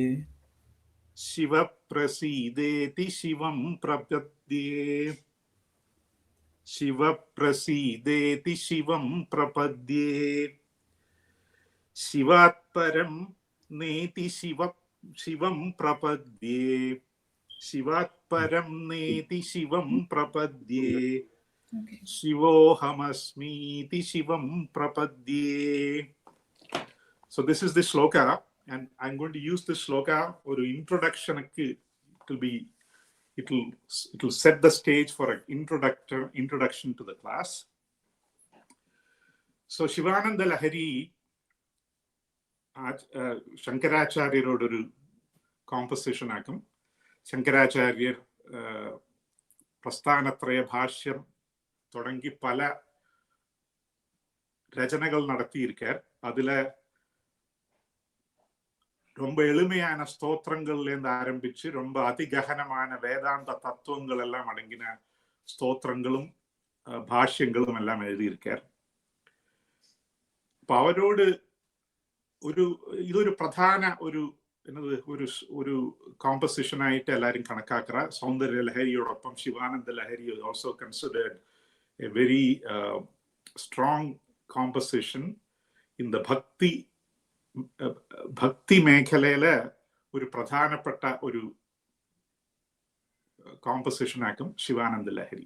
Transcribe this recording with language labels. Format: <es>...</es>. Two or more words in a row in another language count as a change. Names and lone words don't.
<sa>शिव प्रसीदेति शिवं प्रपद्ये शिव प्रसीदेति शिवं प्रपद्ये शिवात्परं नेति शिवं प्रपद्ये शिवात्परं नेति शिवं प्रपद्ये शिवोहमस्मीति शिवं प्रपद्ये.</sa> <en>So this is the sloka, and I'm going to use this sloka for introduction. It will set the stage for an introduction to the class.</en> <ml>So Sivananda Lahari ശങ്കരാചാര്യരോട് ഒരു കോമ്പസിഷൻ ആകും. Shankaracharyar പ്രസ്ഥാനത്രയ ഭാഷ്യം തുടങ്ങി പല രചനകൾ നടത്തിയിരിക്കാർ.</ml> <ta>അതിലെ ரொம்ப எளிமையான ஸ்தோத்திரங்கள்லேருந்து ஆரம்பிச்சு ரொம்ப அதிககனமான வேதாந்த தத்துவங்கள் எல்லாம் அடங்கின ஸ்தோத்திரங்களும் பாஷ்யங்களும் எல்லாம் எழுதியிருக்கார்.</ta> <ml>അപ്പൊ അവരോട് ഇതൊരു പ്രധാന ഒരു കോമ്പസിഷൻ ആയിട്ട് എല്ലാവരും കണക്കാക്കുക. സൗന്ദര്യ ലഹരിയോടൊപ്പം ശിവാനന്ദ ലഹരി</ml> <en>also considered a very strong composition in the</en> <ml>ഭക്തി മേഖലയിലെ ഒരു പ്രധാനപ്പെട്ട ഒരു കോമ്പസിഷൻ ആക്കും ശിവാനന്ദ ലഹരി.</ml>